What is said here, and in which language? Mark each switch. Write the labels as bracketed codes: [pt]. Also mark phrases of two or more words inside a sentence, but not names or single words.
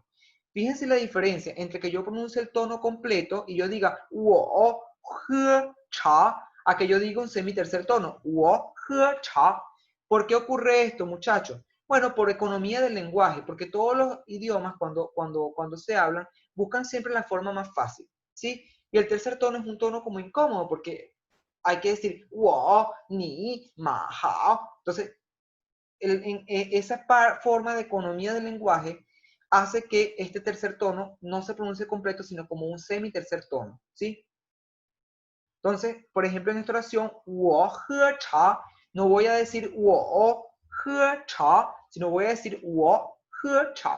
[es] Fíjense la diferencia entre que yo pronuncie el tono completo y yo diga [zh] 我，喝，茶, [es] a que yo diga un semi tercer tono, [zh] 我，喝，茶. [es] ¿Por qué ocurre esto, muchachos? Bueno, por economía del lenguaje, porque todos los idiomas cuando se hablan buscan siempre la forma más fácil, ¿sí? Y el tercer tono es un tono como incómodo, porque hay que decir [zh] 我，你，马，好. [es] Entonces, esa forma de economía del lenguaje hace que este tercer tono no se pronuncie completo, sino como un semi tercer tono, ¿sí? Entonces, por ejemplo, en esta oración, [zh] 我喝茶, [es] no voy a decir [zh] 我喝茶, [es] sino voy a decir [zh] 我喝茶.